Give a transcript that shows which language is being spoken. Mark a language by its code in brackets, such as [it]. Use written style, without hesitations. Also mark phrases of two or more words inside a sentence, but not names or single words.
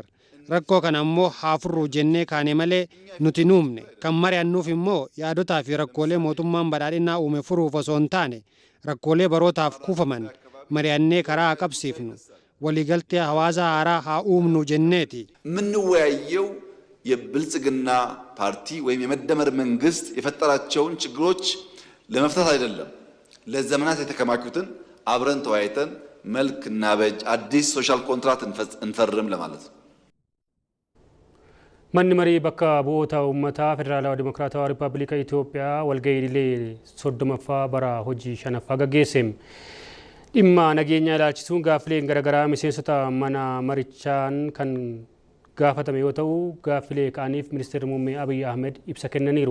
[om] Rakkoo kana ammoo haafurruu jennee kaane malee nuti nuumne kan mari'annuuf immoo yaadotaa fi rakkoolee mootummaan badhaadhinaa uume furuuf osoo hin taane rakkoolee barootaaf kuufaman mari'annee karaa qabsiifnu waliigaltee hawaasa haaraa haa uumnu jenneeti. [am] የምንወያየው የብልጽግና ፓርቲ ወይም የመደመር መንግስት የፈጠራቸውን ችግሮች ለመፍታት አይደለም። ለዘመናት የተከማቹትን አብረን ተወያይተን መልክ እናበጅ አዲስ [en] social contract [am] እንፈርም ለማለት ነው። [om] Manni marii bakka bu'oota uummataa Federaalawaa Dimokiraatawaa Rippaabilika Itoophiyaa walgahii idilee 30ffaa bara hojii 5ffaa gaggeesse. Dhimma nageenya ilaalchisuun gaaffileen garaagaraa miseensota mana marichaan kan gaafatame yoo ta'u gaaffilee kaaniif ministeerri muummee Abiy Ahmed ibsa kennaniiru.